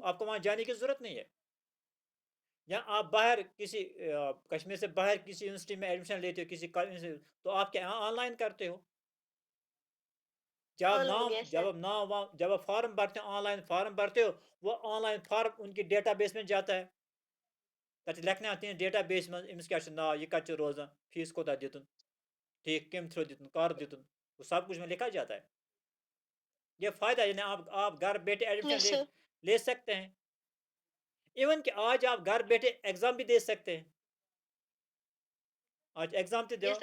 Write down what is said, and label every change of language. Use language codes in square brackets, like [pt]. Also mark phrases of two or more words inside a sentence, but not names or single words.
[hi] हो, आपको वहाँ जाने की ज़रूरत नहीं है। या आप बाहर किसी कश्मीर से बाहर किसी यूनिवर्सिटी में एडमिशन लेते हो किसी कॉलेज से, तो आप क्या ऑनलाइन करते हो। [en] online yes sir [hi] जब आप फॉर्म भरते हो, ऑनलाइन फॉर्म भरते हो, वो ऑनलाइन फॉर्म उनकी डेटाबेस में जाता है। तब लिखने आते हैं डेटाबेस में [ks] इम्स क्या नाव ये कत रोजान फीस कोता दितुन ठीक कम थ्रो दितुन कर दितुन, [hi] वो सब कुछ में लिखा जाता है। ये फायदा है, यानी आप घर बैठे एडमिशन [en] यस [hi] ले [en] सर [hi] ले सकते हैं। इवन कि आज आप घर बैठे एग्जाम भी दे सकते हैं। आज एग्जाम तो दो,